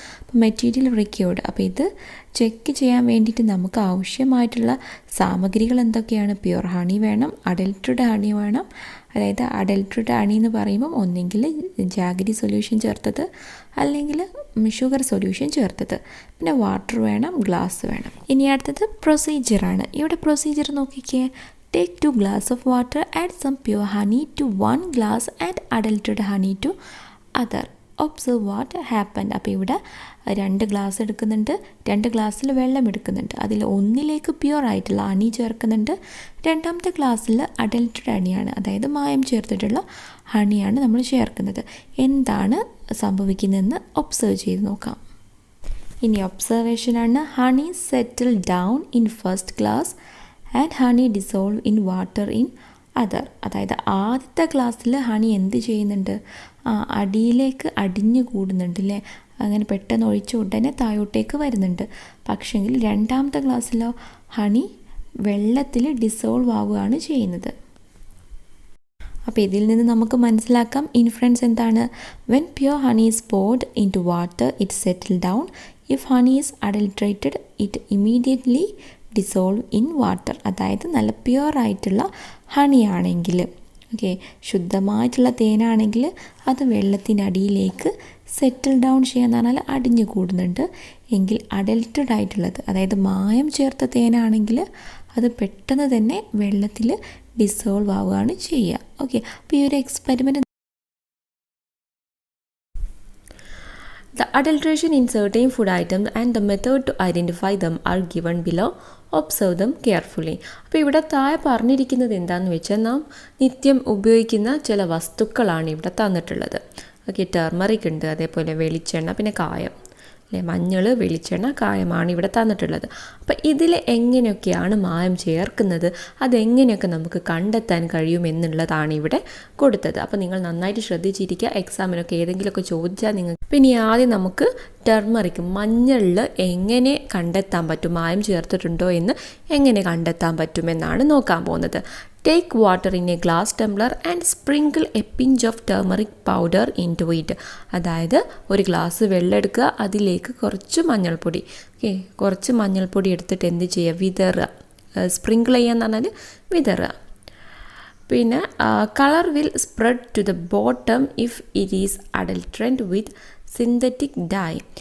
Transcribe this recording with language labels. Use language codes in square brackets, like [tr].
[ml] അപ്പോൾ material required, അപ്പോൾ ഇത് ചെക്ക് ചെയ്യാൻ വേണ്ടിയിട്ട് നമുക്ക് ആവശ്യമായിട്ടുള്ള സാമഗ്രികൾ എന്തൊക്കെയാണ്? പ്യുവർ ഹണി വേണം, അഡൾട്ടഡ് ഹണി വേണം. അതായത് അഡൾട്ടഡ് ഹണി എന്ന് പറയുമ്പം ഒന്നെങ്കിൽ ജാഗരി സൊല്യൂഷൻ ചേർത്തത്, അല്ലെങ്കിൽ ഷുഗർ സൊല്യൂഷൻ ചേർത്തത്, പിന്നെ വാട്ടർ വേണം, ഗ്ലാസ് വേണം. ഇനി അടുത്തത് പ്രൊസീജിയറാണ്. ഇവിടെ പ്രൊസീജിയർ നോക്കിക്കേ. [en] Take 2 glasses of water, add some pure honey to 1 glass, add adulterated honey to other. Observe what happened. [ml] അപ്പോൾ ഇവിടെ 2 ഗ്ലാസ് എടുക്കുന്നുണ്ട്, 2 ഗ്ലാസ്സിൽ വെള്ളം എടുക്കുന്നുണ്ട്. അതിൽ ഒന്നിലേക്ക് പ്യുവർ ആയിട്ടുള്ള ഹണി ചേർക്കുന്നുണ്ട്, രണ്ടാമത്തെ ഗ്ലാസ്സിൽ അഡൾട്ടഡ് ഹണിയാണ്, അതായത് മായം ചേർത്തിട്ടുള്ള ഹണിയാണ് നമ്മൾ ചേർക്കുന്നത്. എന്താണ് സംഭവിക്കുന്നതെന്ന് ഒബ്സർവ് ചെയ്ത് നോക്കാം. ഇനി ഒബ്സർവേഷനാണ്. [en] Honey settle down in first glass and honey dissolve in water in other. [ml] അതായത് ആദ്യത്തെ ഗ്ലാസ്സിൽ ഹണി എന്ത് ചെയ്യുന്നുണ്ട്? അടിയിലേക്ക് അടിഞ്ഞു കൂടുന്നുണ്ട് അല്ലേ, അങ്ങനെ പെട്ടെന്ന് ഒഴിച്ച ഉടനെ താഴോട്ടേക്ക് വരുന്നുണ്ട്. പക്ഷെങ്കിൽ രണ്ടാമത്തെ ഗ്ലാസ്സിലോ ഹണി വെള്ളത്തിൽ ഡിസോൾവ് ആവുകയാണ് ചെയ്യുന്നത്. അപ്പോൾ ഇതിൽ നിന്ന് നമുക്ക് മനസ്സിലാക്കാം ഇൻഫ്ലുവൻസ് എന്താണ്? [en] When pure honey is poured into water it settle down. if honey is adulterated it immediately dissolve in water. [ml] അതായത് നല്ല പ്യുവർ ആയിട്ടുള്ള ഹണിയാണെങ്കിൽ, ഓക്കെ, ശുദ്ധമായിട്ടുള്ള തേനാണെങ്കിൽ അത് വെള്ളത്തിനടിയിലേക്ക് സെറ്റിൽ ഡൗൺ ചെയ്യാന്ന് പറഞ്ഞാൽ അടിഞ്ഞു കൂടുന്നുണ്ട്. എങ്കിൽ അഡൾട്ടഡ് ആയിട്ടുള്ളത്, അതായത് മായം ചേർത്ത തേനാണെങ്കിൽ അത് പെട്ടെന്ന് തന്നെ വെള്ളത്തിൽ ഡിസോൾവ് ആവുകയാണ് ചെയ്യുക. ഓക്കെ, അപ്പോൾ ഈ ഒരു experiment [en] The adulteration in certain food items and the method to identify them are given below. Observe them carefully. [ml] അപ്പോൾ ഇവിടെ താഴെ പറഞ്ഞിരിക്കുന്നത് എന്താണെന്ന് വെച്ചാൽ നാം നിത്യം ഉപയോഗിക്കുന്ന ചില വസ്തുക്കളാണ് ഇവിടെ തന്നിട്ടുള്ളത്. ഓക്കെ, ടർമറിക് ഉണ്ട്, അതേപോലെ വെളിച്ചെണ്ണ, പിന്നെ കായം അല്ലേ, മഞ്ഞൾ, വെളിച്ചെണ്ണ, കായമാണ് ഇവിടെ തന്നിട്ടുള്ളത്. അപ്പോൾ ഇതിൽ എങ്ങനെയൊക്കെയാണ് മായം ചേർക്കുന്നത്, അതെങ്ങനെയൊക്കെ നമുക്ക് കണ്ടെത്താൻ കഴിയുമെന്നുള്ളതാണ് ഇവിടെ കൊടുത്തത്. അപ്പോൾ നിങ്ങൾ നന്നായിട്ട് ശ്രദ്ധിച്ചിരിക്കുക. എക്സാമിനൊക്കെ ഏതെങ്കിലുമൊക്കെ ചോദിച്ചാൽ നിങ്ങൾ പിന്നെ ആദ്യം നമുക്ക് ടർമറിക്, മഞ്ഞളിൽ എങ്ങനെ കണ്ടെത്താൻ പറ്റും, മായം ചേർത്തിട്ടുണ്ടോ എന്ന് എങ്ങനെ കണ്ടെത്താൻ പറ്റുമെന്നാണ് നോക്കാൻ പോകുന്നത്. [en] Take water in a glass tumbler and sprinkle a pinch of turmeric powder into it. [ml] അതായത് ഒരു ഗ്ലാസ് വെള്ളം എടുക്കുക, അതിലേക്ക് കുറച്ച് മഞ്ഞൾപ്പൊടി, ഓക്കെ, കുറച്ച് മഞ്ഞൾപ്പൊടി എടുത്തിട്ട് എന്ത് ചെയ്യുക? വിതറുക. സ്പ്രിങ്കിൾ ചെയ്യാന്ന് പറഞ്ഞാൽ വിതറുക. പിന്നെ [en] Colour will spread to the bottom if it is adulterant with synthetic dye.